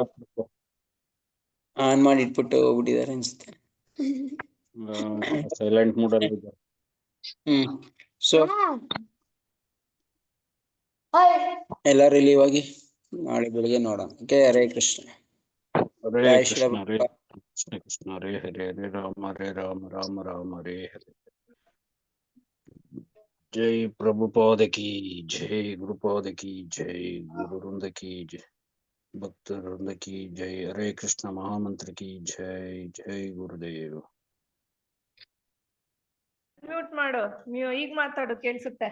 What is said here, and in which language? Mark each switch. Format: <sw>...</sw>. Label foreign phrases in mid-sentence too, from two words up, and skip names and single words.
<kn>ಆನ್ ಮಾಡಿ ಇಟ್ಬಿಟ್ಟು ಹೋಗ್ಬಿಟ್ಟಿದ್ದಾರೆ ಅನ್ಸುತ್ತೆ.</kn> <en>silent mood</en> <kn>ಅಲ್ಲಿ ಇದ್ದಾರೆ. ಸೊ ಎಲ್ಲರೂ ಇಲ್ಲಿ ಹೋಗಿ ನಾಳೆ ಬೆಳಿಗ್ಗೆ ನೋಡೋಣ. ಓಕೆ.</kn> <sa>ಹರೇ ಕೃಷ್ಣ. ಹರೇ ಜೈ ಶ್ರೀ ಕೃಷ್ಣ ಹರೇ ಕೃಷ್ಣ ಕೃಷ್ಣ ಹರೇ ಹರೇ ಹರೇ ರಾಮ ರಾಮ ರಾಮ ಹರೇ ಹರೇ.</sa> <hi>जय प्रभुपाद की जय, गुरुपाद की जय, गुरु वृंद की जय, भक्त वृंद की जय. हरे कृष्ण महामंत्र की जय। जय गुरुदेव.</hi> <kn>ಮ್ಯೂಟ್ ಮಾಡು. ಈಗ ಮಾತಾಡು, ಕೇಳಿಸುತ್ತೆ.</kn>